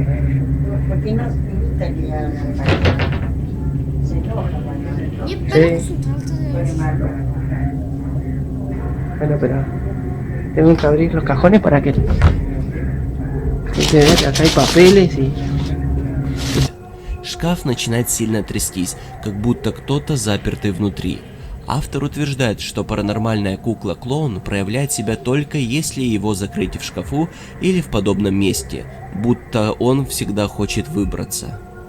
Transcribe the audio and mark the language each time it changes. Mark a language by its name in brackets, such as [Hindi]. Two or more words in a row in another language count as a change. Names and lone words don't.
[Spanish] ¿Por qué no se gusta que hagan se enoja cuando Sí. pone malo? Bueno, pero tengo que abrir los cajones para que... Acá hay papeles y... [Russian] Шкаф начинает сильно трястись, как будто кто-то запертый внутри. Автор утверждает, что паранормальная кукла-клоун проявляет себя только если его закрыть в шкафу или в подобном месте, будто он всегда хочет выбраться.